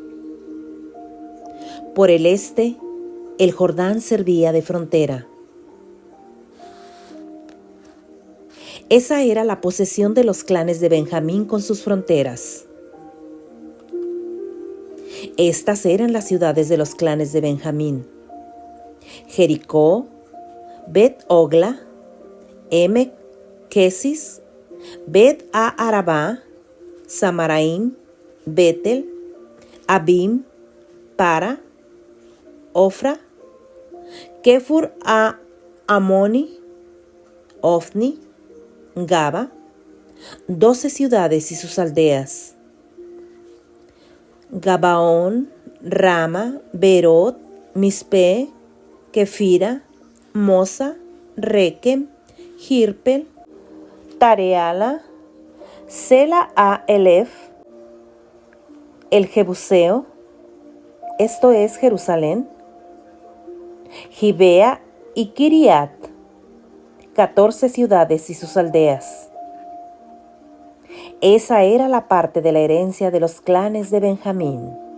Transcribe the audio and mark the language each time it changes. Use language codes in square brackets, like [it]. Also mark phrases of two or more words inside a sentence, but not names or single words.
[es] Por el este, el Jordán servía de frontera. Esa era la posesión de los clanes de Benjamín con sus fronteras. Estas eran las ciudades de los clanes de Benjamín: Jericó, Bet Ogla, Emek Kesis, Bet a Arabá, Samaraim, Betel, Abim, Para, Ofra, Kefur a Amoni, Ofni, Gaba, 12 ciudades y sus aldeas. Gabaón, Rama, Berot, Mispe, Kefira, Mosa, Rekem, Girpel, Tareala, Sela a Elef, el Jebuseo, esto es Jerusalén, Gibea y Kiriat, 14 ciudades y sus aldeas. Esa era la parte de la herencia de los clanes de Benjamín.